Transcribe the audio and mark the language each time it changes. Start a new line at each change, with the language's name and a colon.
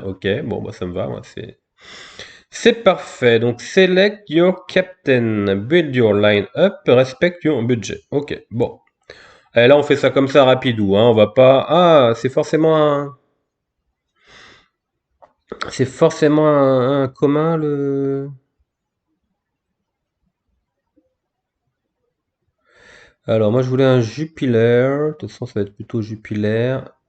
French: Ok, bon, bah ça me va, moi, c'est parfait.
English: Donc, select your captain, build your line up, respect your budget.
French: Ok, bon. Et là, on fait ça comme ça, rapidou, hein. On va pas. Ah, c'est forcément un commun, le. Alors, moi, je voulais un Jupiler. De toute façon, ça va être plutôt Jupiler.